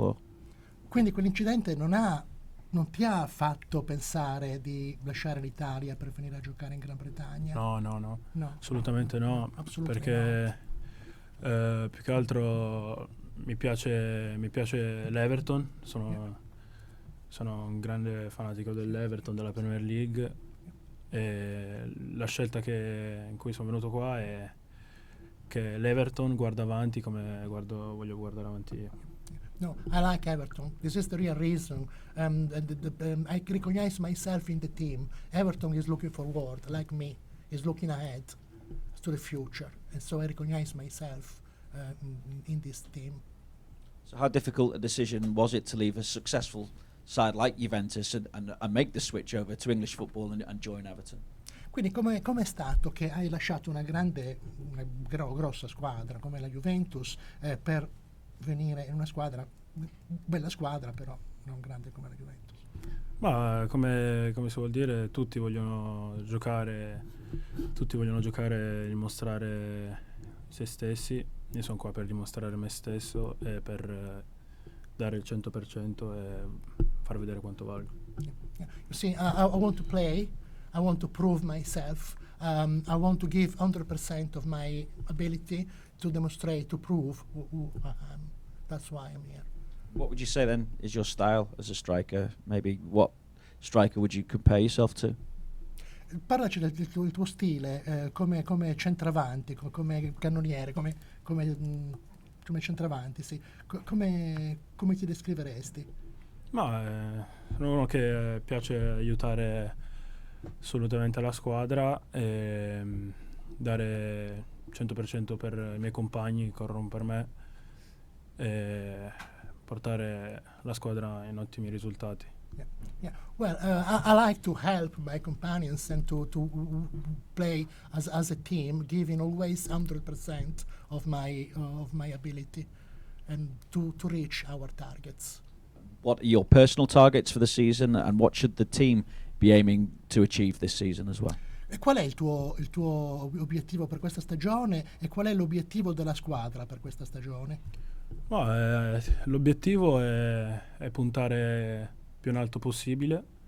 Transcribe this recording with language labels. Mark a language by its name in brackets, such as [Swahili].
[Italian] Or? Quindi quell'incidente non ti ha fatto pensare di lasciare l'Italia per venire a giocare in Gran Bretagna? No, No. assolutamente no, Assolutamente perché più che altro mi piace l'Everton, sono un grande fanatico dell'Everton, della Premier League, e la scelta in cui sono venuto qua è che l'Everton guarda avanti come voglio guardare avanti io. [English] No, I like Everton. This is the real reason. I recognize myself in the team. Everton is looking forward, like me, is looking ahead to the future. And so I recognize myself in this team. So how difficult a decision was it to leave a successful side like Juventus and make the switch over to English football and join Everton? [Italian] Quindi com'è stato che hai lasciato una grossa squadra come la Juventus per venire in una bella squadra, però non grande come la Juventus? Ma come si vuol dire, tutti vogliono giocare, dimostrare se stessi. Io sono qua per dimostrare me stesso e per dare il 100% e far vedere quanto valgo. Yeah. [English] You see, I want to play, I want to prove myself, I want to give 100% of my ability to demonstrate, to prove who I am. That's why I'm here. What would you say then is your style as a striker? Maybe what striker would you compare yourself to? [Italian] Parlaci del tuo stile come centravanti, come cannoniere, come centravanti, sì. Come ti descriveresti? Ma sono uno che piace aiutare assolutamente la squadra e dare 100% per i miei compagni che corrono per me e portare la squadra in ottimi risultati. Yeah. [English] Well, I like to help my companions and to play as a team, giving always 100% of my ability, and to reach our targets. What are your personal targets for the season, and what should the team be aiming to achieve this season as well? [Italian] E qual è il tuo obiettivo per questa stagione e qual è l'obiettivo della squadra per questa stagione? Ma, l'obiettivo è puntare più in alto possibile.